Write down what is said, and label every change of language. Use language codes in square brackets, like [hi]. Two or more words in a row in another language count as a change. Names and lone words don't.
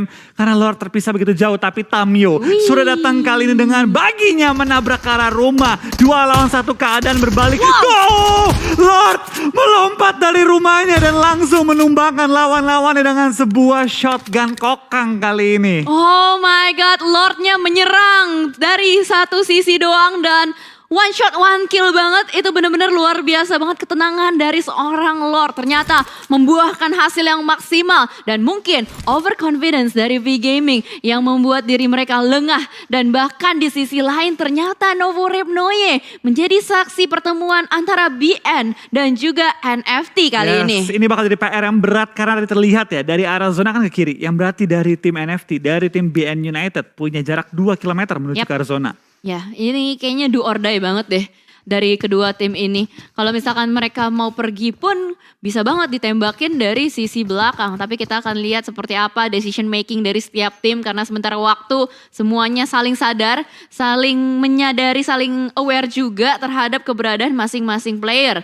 [id] Karena Lord terpisah begitu jauh, tapi Tamio sudah datang kali ini dengan baginya menabrak ke arah rumah. 2 lawan 1 keadaan berbalik. Oh, Lord melompat dari rumahnya dan langsung menumbangkan lawan-lawannya dengan sebuah shotgun kokang kali ini. [en] Oh my god, [id] Lordnya menyerang dari satu sisi doang dan [en] one shot, one kill [id] banget. Itu benar-benar luar biasa banget ketenangan dari seorang Lord. Ternyata membuahkan hasil yang maksimal. Dan mungkin overconfidence dari V-Gaming yang membuat diri mereka lengah. Dan bahkan di sisi lain ternyata Novo Repnoye menjadi saksi pertemuan antara BN dan juga NFT kali ini. Ini bakal jadi PR yang berat karena terlihat ya dari arah zona kan ke kiri. Yang berarti dari tim NFT, dari tim BN United punya jarak 2 km menuju ke arah zona. Ya, ini kayaknya [en] do or die [id] banget deh dari kedua tim ini. Kalau misalkan mereka mau pergi pun bisa banget ditembakin dari sisi belakang. Tapi kita akan lihat seperti apa [en] decision making [id] dari setiap tim. Karena sementara waktu semuanya saling sadar, saling menyadari, saling aware juga terhadap keberadaan masing-masing player.